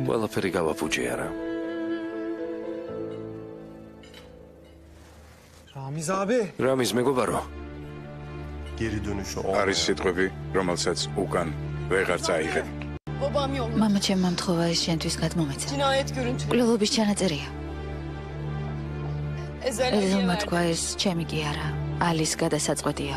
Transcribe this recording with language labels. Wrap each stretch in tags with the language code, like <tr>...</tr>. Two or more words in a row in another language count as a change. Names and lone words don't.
<ka>ყველაფერი გავაფუჭე არა.</ka> <tr>Ramiz abi.</tr> <ka>რამის მეგობარო?</ka> <tr>Geri dönüşü</tr> <ka>არის სიტყვები, რომელსაც უკან ვეღარ წაიღებ.</ka> <tr>Babam yolda.</tr> <ka>მამა ჩემმა მთხოვა ეს შენთვის გადმომეცა.</ka> <tr>Cinayet görüntüleri.</tr> <ka>კვლევობის ჩანაწერია.</ka> <tr>Ezel'e</tr> <ka>ეზელმა</ka> <tr>verdi.</tr> <ka>თქვა ეს ჩემი კი არა. ალის გადასაწყვეტიაო.</ka>